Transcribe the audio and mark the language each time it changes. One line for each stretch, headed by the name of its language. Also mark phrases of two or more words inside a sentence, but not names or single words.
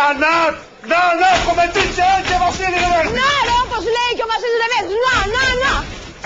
Greek: Να,
Italian: come dice anche Βασίλη Λεβέντη.
Greek: Να ρε, όπως λέει και ο Βασίλης Λεβέντης. Να.